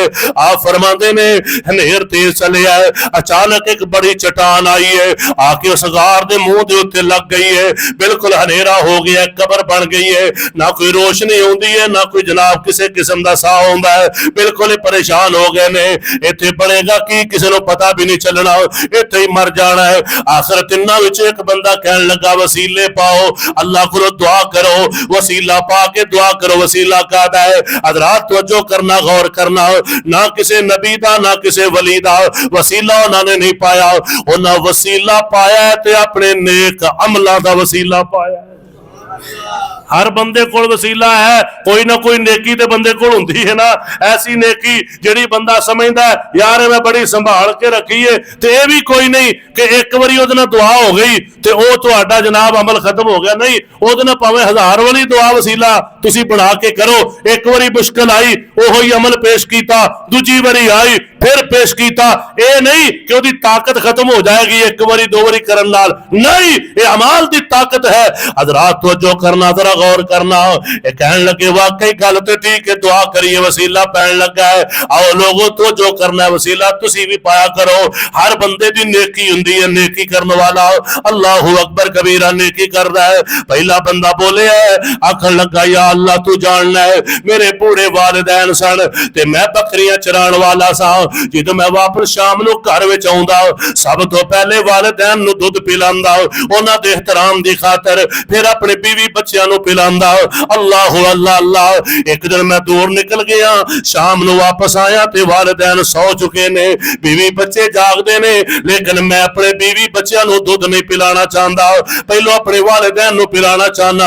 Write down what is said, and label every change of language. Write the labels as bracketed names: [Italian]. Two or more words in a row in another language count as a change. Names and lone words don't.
[Punjabi] آپ فرماتے نے ہنیر تیز چلے آئے، اچانک ایک بڑی چٹان آئی ہے، آ کے اس غار دے منہ دے اوتے لگ گئی ہے، بالکل ہنیرا ہو گیا ہے، قبر بن گئی ہے، نہ کوئی روشنی ہوندی ہے نہ کوئی جناب کسی قسم دا ہوندا ہے، بالکل پریشان ہو گئے نے، ایتھے بنے گا کی کسی نو پتہ بھی نہیں چلنا، ایتھے ہی مر جانا ہے۔ آخر تیناں وچ ایک بندہ کہن لگا وسیلے پاؤ، اللہ کو دعا کرو، وسیلہ پا کے دعا کرو۔ وسیلہ کہتا ہے حضرات توجہ کرنا، غور کرنا، نہ کسی نبی دا نہ کسی ولی دا وسیلہ انہوں نے نہیں پایا، انہاں وسیلہ پایا ہے تے اپنے نیک عملہ دا وسیلہ پایا ہے۔ ہر بندے کول وسیلہ ہے، کوئی نہ کوئی نیکی تے بندے کول ہوندی ہے نا. ایسی نیکی جیہڑی بندہ سمجھدا ہے یار میں بڑی سنبھال کے رکھی ہے، تے یہ بھی کوئی نہیں کہ ایک باری اوہدے نال دعا ہو گئی تے اوہ تہاڈا جناب عمل ختم ہو گیا. نہیں، اوہدے نال بھاویں 1000 والی دعا وسیلہ تسیں بنا کے کرو. ایک باری مشکل آئی اوہو ہی عمل پیش کیا، دوجی باری آئی پھر پیش کیا, दूजी बारी आई फिर पेश किया। [Urdu] یہ نہیں کہ اسکی طاقت ختم ہو جائے گی [Punjabi] ایک باری دو باری کرن نال، نہیں، یہ اعمال دی طاقت ہے. حضرات توجہ کرنا، ذرا غور کرنا۔ یہ کہن لگے واقعی گل تو ٹھیک ہے، دعا کریے وسیلہ پین لگا ہے. آؤ لوگوں توجہ کرنا ہے، وسیلہ تسی بھی پایا کرو. ہر بندے دی نیکی ہوندی ہے، نیکی کرنے والا [Arabic] اللہ اکبر کبیرا [Punjabi] نیکی کر رہا ہے. پہلا بندہ بولے ہے، آکھن لگا یا اللہ تو جاننا ہے میرے بوڑھے والدین سن تے میں بکریاں چران والا سا. جو میں واپس شام نوں گھر وچ آؤندا سب تو پہلے والدین نوں دودھ پلاندا، انہاں دے احترام دی خاطر، پھر اپنے بیوی بچیاں نوں پلاندا. अल्लाह अल्लाह अल्लाह। ایک دن میں دور نکل گیا، شام نوں واپس آیا تے والدین سو چکے نے، بیوی بچے جاگدے نے، لیکن میں اپنے بیوی بچیاں نوں دودھ نہیں پلانا چاہتا، پہلوں اپنے والدین نوں پلانا چاہنا.